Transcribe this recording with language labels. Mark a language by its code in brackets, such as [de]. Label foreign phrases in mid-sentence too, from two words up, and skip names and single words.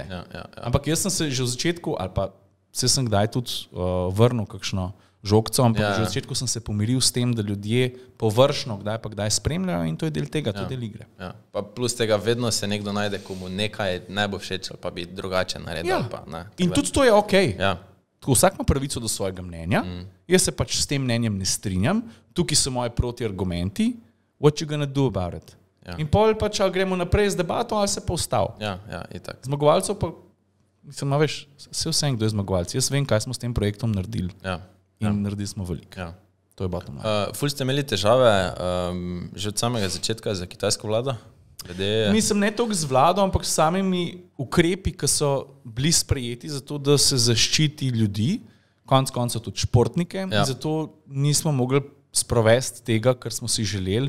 [sl] Ampak jaz sem se že v začetku, ali pa sem kdaj tudi vrnil kakšno žogco, ampak že v začetku sem se pomiril s tem, da ljudje površno kdaj pa kdaj spremljajo in to je del tega, to je del igre. Pa plus tega vedno se nekdo najde, komu nekaj ne bo všeč ali pa bi drugače naredil. In tudi to je okej. Vsak ima pravico do svojega mnenja, jaz se pač s tem mnenjem ne strinjam, tukaj so moji protiargumenti, [en] what you gonna do about it? [sl] Ja. In pol pač ali gremo naprej z debato ali se pa ustav. Ja, itak. Zmagovalcev pa, mislim, veš, vse kdo je zmagovalci. Jaz vem, kaj smo s tem projektom naredili. Ja. In naredili smo veliko. Ja. To je [en] bottom line. [sl] Ful ste imeli težave že od samega začetka za kitajsko vlado? Mislim, ne toliko z vlado, ampak s samimi ukrepi, ki so bili sprejeti za to, da se zaščiti ljudi, konec koncev tudi športnike, in zato nismo mogli sprovesti tega, kar smo si želeli.